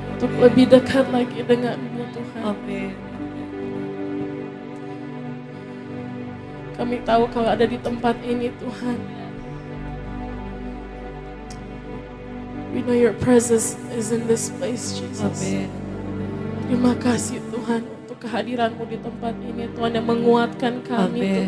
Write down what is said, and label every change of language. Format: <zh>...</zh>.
<id>untuk lebih dekat lagi denganmu Tuhan. amin. Kami tahu Kau ada di tempat ini Tuhan.</id> <en>We know your presence is in this place, Jesus.</en> <id>Amin. Terima kasih Tuhan untuk kehadiran-Mu di tempat ini Tuhan, yang menguatkan kami</id>